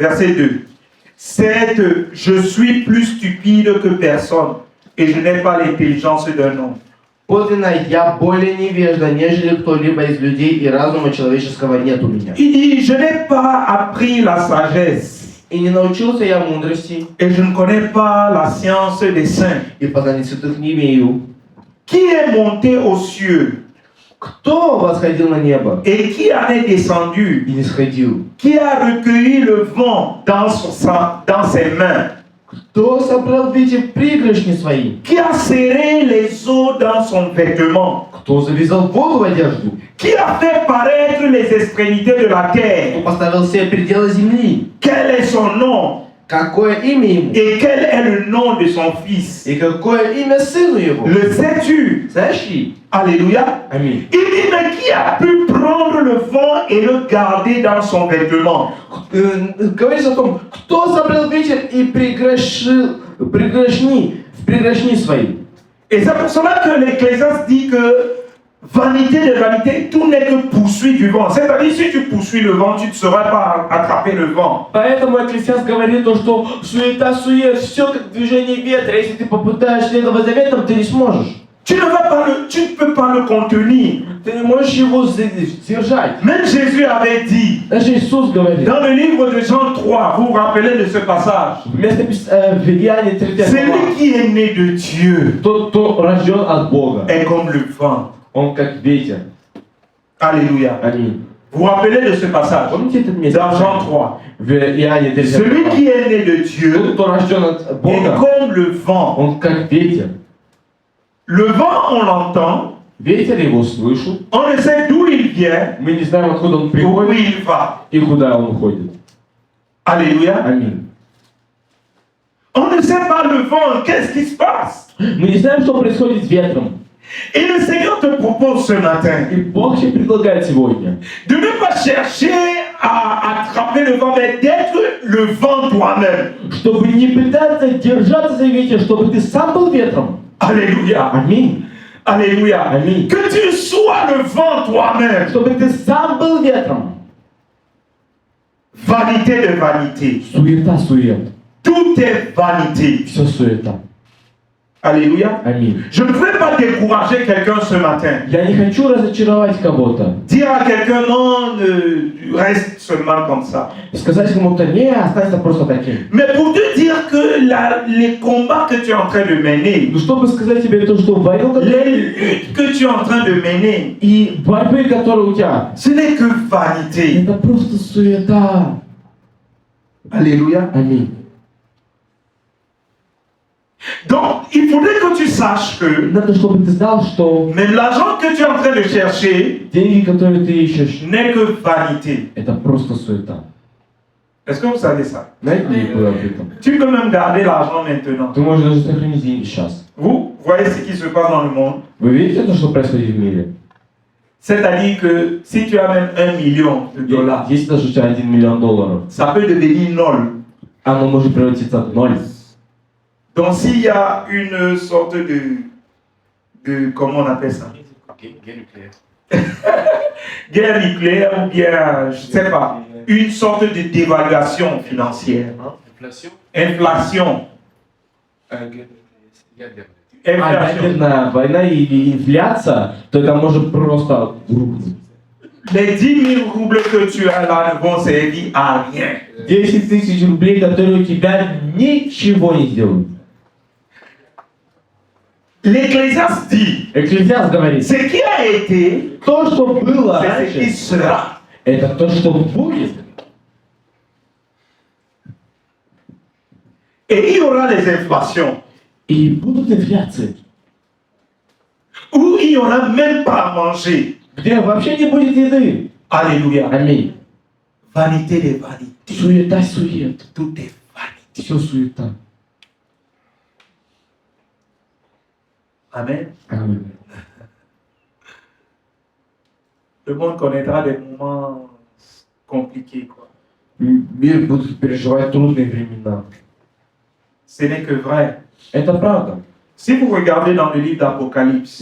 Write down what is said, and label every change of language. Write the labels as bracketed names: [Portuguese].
[French] Verset 2. Je suis plus stupide que personne et je n'ai pas l'intelligence d'un homme. [Russian] Подлинно, я более невежда, нежели кто-либо из людей, и разума человеческого нет у меня. [French] Il dit, je n'ai pas appris la sagesse. [Russian] И не научился я мудрости, [French] Et je ne connais pas la science des saints. [Russian] и познания святых не имею. [French] Qui est monté aux cieux? [Russian] Кто восходил на небо [French] Et qui en est descendu? [Russian] и не сходил? [French] Qui a recueilli le vent dans ses mains? [Russian] Кто собрал ветер в пригоршни свои? [French] Qui a serré les eaux dans son vêtement? [Russian] Кто завязал воду в одежду? [French] Qui a fait paraître les extrémités de la [Russian] Кто [French] terre? [Russian] поставил все пределы земли? [French] Quel est son nom? [Russian] Какое имя ему? [French] Et quel est le nom de son fils? [Russian] И какое имя сыну его? [French] Le sais-tu? [Russian] Знаешь ли? [French] Alléluia. [Russian] Аминь. [French] Il dit, mais qui a pu prendre le vent et le garder dans son vêtement? [Russian] Говорится о том, кто собрал ветер и пригоршни в пригоршни свои. [French] Et c'est pour cela que l'Ecclésiaste dit que vanité de vanité, tout n'est que poursuite du vent. C'est-à-dire, si tu poursuis le vent, tu ne sauras pas attraper le vent. [Russian] Поэтому Экклесиаст говорит то, что суета-сует, все как движение ветра. Если ты попытаешься следовать за ветром, ты не сможешь. [French] Tu ne peux pas le contenir. [Russian] Ты не можешь его сдержать. [French] Même Jésus avait dit, [Russian] Даже Иисус говорит. [French] dans le livre de Jean 3, vous vous rappelez de ce passage, [Russian] Вместо в Иоанне 3 глава. [French] celui qui est né de Dieu [Russian] Тот, кто рожден от Бога, [French] est comme le vent. [Russian] он как ветер. [French] Alléluia. [Russian] Аминь. [French] Vous vous rappelez de ce passage [Russian] Помните этот месяц? [French] dans Jean 3. [Russian] В Иоанне 3 [French] Celui [Russian] глава. [French] qui est né de [Russian] Тот, [French] Dieu [Russian] кто рожден от [French] est [Russian] Бога, [French] comme le vent. [Russian] он как ветер. [French] Le vent, on l'entend, [Russian] Ветер его слышу. [French] on ne sait d'où il vient, [Russian] Мы не знаем, откуда он [French] où [Russian] приходит [French] il va. [Russian] и куда он уходит. [French] Alléluia. [Russian] Аминь. [French] On ne sait pas le vent, qu'est-ce qui se passe? [Russian] Мы не знаем, что происходит с ветром. [French] Et le Seigneur te propose ce matin [Russian] И Бог тебе предлагает сегодня [French] de ne pas chercher à attraper le vent, mais d'être le vent toi-même. [Russian] чтобы не пытаться держаться за ветер, чтобы ты сам был ветром. [French] Alléluia. [Russian] Аминь. [French] Alléluia. [Russian] Аминь. [French] Que tu sois le vent toi-même. [Russian] Чтобы ты сам был ветром. [French] Vanité de vanité. [Russian] Суета-сует. [French] Tout est vanité. [Russian] Все суета. [French] Alléluia. [Russian] Аминь. [French] Je ne veux pas décourager quelqu'un ce matin. [Russian] Я не хочу разочаровать кого-то. [French] Dire à quelqu'un, non, reste seulement comme ça. [Russian] Сказать кому-то, не, останься просто таким. [French] Mais pour te dire que les combats que tu es en train de mener, [Russian] Ну, чтобы сказать тебе то, что войну, [French] les luttes que tu es en train de mener, [Russian] и борьбы, которые у тебя, [French] ce n'est que vanité. [Russian] это просто суета. [French] Alléluia. [Russian] Аминь. [French] Donc, il faudrait que tu saches que [Russian] Надо, чтобы ты знал, что [French] même l'argent que tu es en train de chercher [Russian] деньги, которые ты ищешь, [French] n'est que vanité. [Russian] это просто суета. [French] Est-ce que vous savez ça? [Russian] Знаете ли вы об этом? [French] Tu peux même garder l'argent maintenant. [Russian] Ты можешь даже сохранить деньги сейчас. [French] Vous voyez ce qui se passe dans le monde? [Russian] Вы видите то, что происходит в мире? [French] C'est-à-dire que si tu as même $1 million, [Russian] Если даже у тебя $1 миллион, [French] ça peut devenir nul. [Russian] оно может превратиться в ноль. [French] Donc s'il y a une sorte de comment on appelle ça? Guerre nucléaire ou bien, je ne sais pas, une sorte de dévaluation financière. Inflation. [Russian] Ядерная война или инфляция, то это может просто рухнуть. [French] Les 10 000 roubles que tu as là ne vont servir à rien. [Russian] 10 000 рублей, которые у тебя ничего не сделают. [French] L'Ecclésiaste dit, [Russian] Экклезиаст говорит, [French] ce qui a été, [Russian] то, что было [French] c'est ce qui [Russian] раньше, [French] sera. [Russian] это то, что будет. [French] Et il y aura les inflations, [Russian] И будут инфляции, [French] où il n'y aura même pas à manger. [Russian] где вообще не будет еды. [French] Alléluia. [Russian] Аминь. [French] Vanité des vanités. [Russian] Суета, сует. [French] Tout est vanité. [Russian] Все суета. [French] Amen. [Russian] Аминь. [French] Le monde connaîtra des moments compliqués, quoi. [Russian] Мир будет переживать трудные времена. [French] Ce n'est que vrai. [Russian] Это правда. [French] Si vous regardez dans le livre d'Apocalypse,